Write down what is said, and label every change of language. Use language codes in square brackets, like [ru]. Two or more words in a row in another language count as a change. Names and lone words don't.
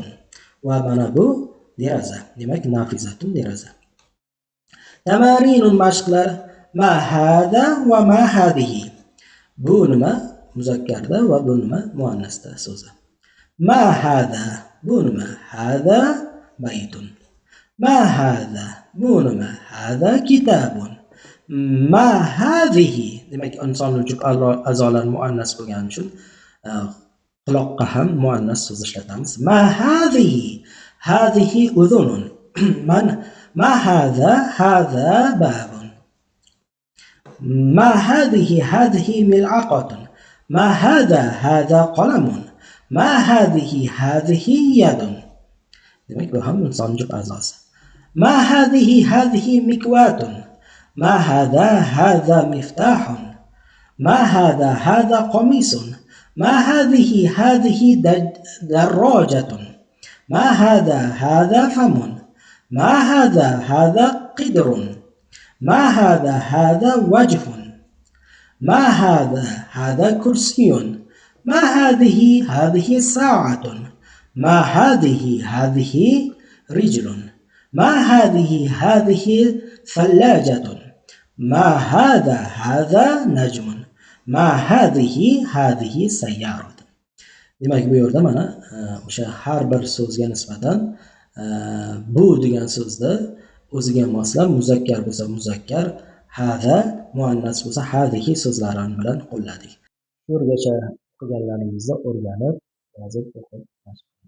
[uz] Va mana bu deraza. Demak, nafizatun deraza. [ar] Tamarinun mashqlar. ما هذا وما هذه. [uz] Bu nima muzakkarda va bu nima muannasda so'zi. [ar] ما هذا. [uz] Bu nima? [ar] هذا بيتٌ. ما هذا. [uz] Bu nima? [ar] هذا كتابٌ. ما هذه. [uz] Demak, insonning jup a'zolari muannas bo'lgani uchun quloqqa ham muannas so'z ishlatamiz. [ar] ما هذه. هذه أذنٌ. ما هذا. هذا بابٌ. ما هذه. هذه ملعقةٌ. ما هذا. هذا قلمٌ. ما هذه. هذه يدٌ. [uz] Demak, bu ham insonning jup a'zosi. [ar] ما هذه. هذه مكواةٌ. ما هذا. هذا مفتاحٌ. ما هذا. هذا قميصٌ. ما هذه. هذه درّاجةٌ. ما هذا. هذا فمٌ. ما هذا. هذا قدرٌ. ما هذا. هذا وجهٌ. ما هذا. هذا كرسيٌّ. ما هذه. هذه ساعةٌ. ما هذه. هذه رجلٌ. ما هذه. هذه ثلّاجةٌ. ما هذا. هذا نجمٌ. ما هذه. هذه سيّارةٌ. [uz] Demak, bu yerda mana o'sha har bir so'zga nisbatan bu degan so'zni o'ziga moslab muzakkar bo'lsa muzakkar, hada muannas bo'lsa hadihi so'zlari bilan qo'lladik. Shu yergacha o'qiganlaringizni o'rganib, yozib o'qib